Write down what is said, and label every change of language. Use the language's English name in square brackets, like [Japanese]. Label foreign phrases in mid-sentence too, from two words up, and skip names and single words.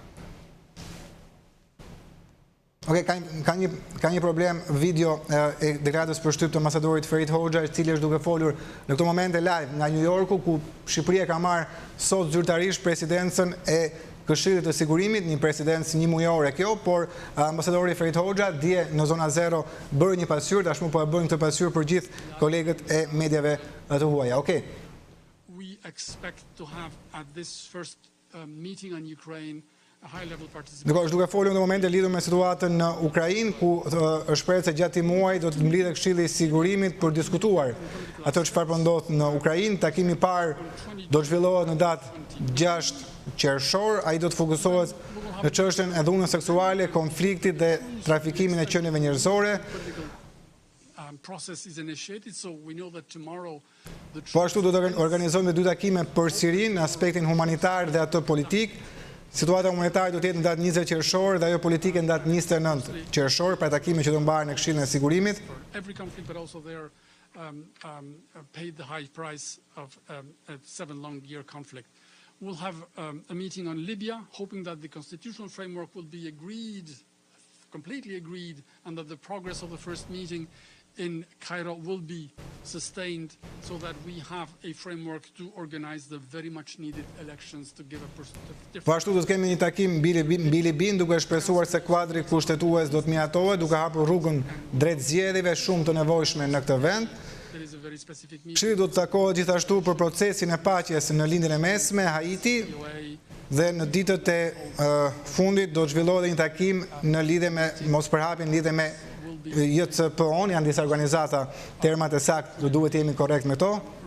[Albanian] Ka një problem video e deklaratës për shtyp të ambasadorit Ferit Hoxha, i cili është duke folur në këto momente live nga New Yorku, ku Shqipëria ka marrë sot zyrtarisht presidencën e Këshillit të Sigurimit, një presidencë një mujore kjo, por ambasadori Ferit Hoxha dje në Zona Zero bërë një pasqyrë, tashmë po e bëjnë këtë pasqyrë për gjithë kolegët e mediave të huaja. Okej. [English] We expect to have at this first meeting on Ukraine [Albanian] është duke folur në momente lidhur me situatën në Ukrainë, ku është shprehur se gjatë muaj do të mblidhet Këshilli i Sigurimit për diskutuar atë çfarë po ndodh në Ukrainë. Takimi i parë do të zhvillohet në datë 6 qershor, ai do të fokusohet në çështjen e dhunës seksuale, konfliktit dhe trafikimin e qenieve njerëzore. Po ashtu do të organizojmë 2 takime për Sirinë, në aspektin humanitar dhe atë politik. Situata humanitare do të jetë në datë 20 qershor dhe ajo politike në datë 29 qershor, pra takime që do mbahen në Këshillin e Sigurimit. [English] Paid the high price of a 7-long-year conflict. We'll have a meeting on Libya, hoping that the constitutional framework will be agreed, completely agreed, and that the progress of the first meeting in Cairo will be sustained so that we have a framework to organize the very much needed elections to give a different... [Albanian] Po ashtu do të kemi një takim mbi Libin, duke shpresuar se kuadri kushtetues do të mjatohet, duke hapur rrugën drejt zgjedhjeve shumë të nevojshme në këtë vend. Këshilli do të takohet gjithashtu për procesin e paqes në lindjen e mesme, Haiti, dhe në ditët e fundit do të zhvillohet një takim në lidhje me mospërhapjen lidhje me JCPO-n, janë disa organizata, termat e saktë duhet jemi korrekt me to.